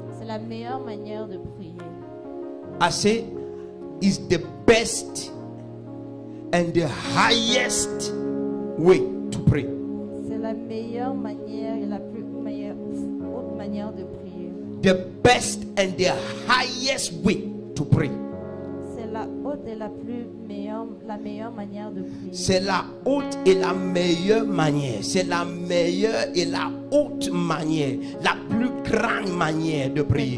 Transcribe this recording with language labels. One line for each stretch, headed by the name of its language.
French: C'est la meilleure manière de prier.
English: I say is the best and the highest way to pray.
French: C'est la meilleure manière et la plus meilleure haute manière de prier.
English: The best and the highest way to pray.
French: C'est la haute et la meilleure manière de prier. C'est la haute et la meilleure manière. C'est la meilleure et la haute manière. La plus grande manière de prier.